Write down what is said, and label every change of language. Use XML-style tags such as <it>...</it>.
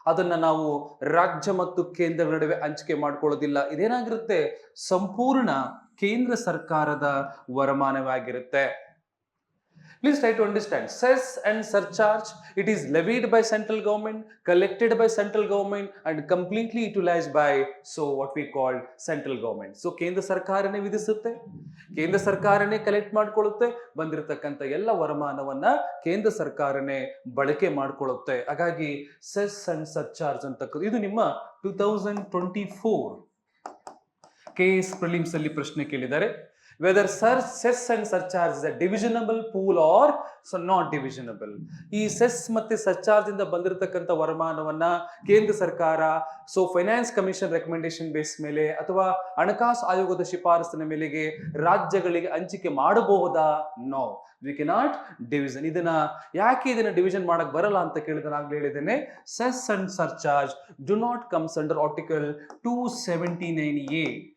<kn>ಅದನ್ನ ನಾವು ರಾಜ್ಯ ಮತ್ತು ಕೇಂದ್ರ ನಡುವೆ ಹಂಚಿಕೆ ಮಾಡ್ಕೊಳ್ಳೋದಿಲ್ಲ. ಇದೇನಾಗಿರುತ್ತೆ, ಸಂಪೂರ್ಣ ಕೇಂದ್ರ ಸರ್ಕಾರದ ವರಮಾನವಾಗಿರುತ್ತೆ.</kn> <en>Please try to understand. Cess and surcharge, it is levied by central government, collected by central government and completely utilized by so what we call central government.</en> <kn>So ಕೇಂದ್ರ ಸರ್ಕಾರನೇ ವಿಧಿಸುತ್ತೆ, ಕೇಂದ್ರ ಸರ್ಕಾರನೇ ಕಲೆಕ್ಟ್ ಮಾಡ್ಕೊಳ್ಳುತ್ತೆ, ಬಂದಿರತಕ್ಕಂಥ ಎಲ್ಲ ವರಮಾನವನ್ನ ಕೇಂದ್ರ ಸರ್ಕಾರನೇ ಬಳಕೆ ಮಾಡ್ಕೊಳ್ಳುತ್ತೆ. ಹಾಗಾಗಿ ಸೆಸ್ ಅಂಡ್ ಸರ್ಚಾರ್ಜ್ ಅಂತಕ್ಕಂಥ ಇದು ನಿಮ್ಮ 2024 KS ಪ್ರಿಲಿಮ್ಸ್ ಅಲ್ಲಿ ಪ್ರಶ್ನೆ ಕೇಳಿದ್ದಾರೆ.</kn> <en>Whether cess and surcharge is a divisionable pool or so not divisionable.</en> <kn>ಈ ಸೆಸ್ ಮತ್ತೆ ಸರ್ಚಾರ್ಜ್ ಇಂದ ಬಂದಿರತಕ್ಕಂಥ ವರಮಾನವನ್ನ ಕೇಂದ್ರ ಸರ್ಕಾರ so finance commission recommendation base ಮೇಲೆ ಅಥವಾ ಹಣಕಾಸು ಆಯೋಗದ ಶಿಫಾರಸಿನ ಮೇಲೆಗೆ ರಾಜ್ಯಗಳಿಗೆ ಹಂಚಿಕೆ ಮಾಡಬಹುದಾ?</kn> <en>No, we cannot division.</en> <kn>ಯಾಕೆ ಇದನ್ನ ಡಿವಿಷನ್ ಮಾಡಕ್ ಬರಲ್ಲ ಅಂತ ಕೇಳಿದ್ರೆ ನಾನು ಹೇಳಿದ್ದೇನೆ,</kn> <en>Cess and surcharge do not comes under article 279A.</en>